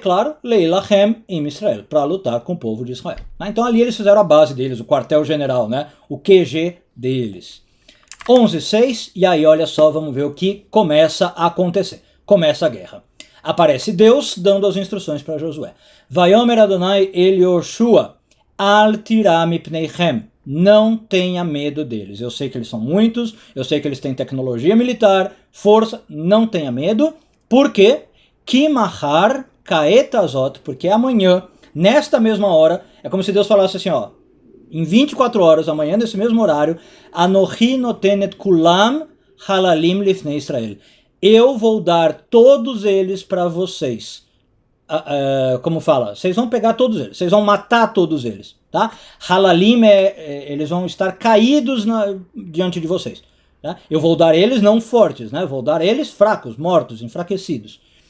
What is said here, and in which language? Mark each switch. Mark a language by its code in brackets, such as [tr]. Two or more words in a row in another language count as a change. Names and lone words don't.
[pt] Claro, Leilachem em Israel, para lutar com o povo de Israel. Então ali eles fizeram a base deles, o quartel-general, né? O QG deles. 11:6, e aí olha só, vamos ver o que começa a acontecer. Começa a guerra. Aparece Deus dando as instruções para Josué. [he] ויאמר יהוה אל יהושע, אל תירא מפניהם. [pt] Não tenha medo deles. Eu sei que eles são muitos, eu sei que eles têm tecnologia militar, força, não tenha medo. Por quê? [he] כי מחר כעת הזאת, [pt] porque amanhã, nesta mesma hora, é como se Deus falasse assim, ó, em 24 horas, amanhã, nesse mesmo horário, [he] אנכי נותן כולם חללים לפני ישראל. [pt] Eu vou dar todos eles para vocês. Como fala? Vocês vão pegar todos eles, vocês vão matar todos eles, tá? Halalim eles vão estar caídos diante de vocês. Tá? Eu vou dar eles não fortes, né? Vou dar eles fracos, mortos, enfraquecidos.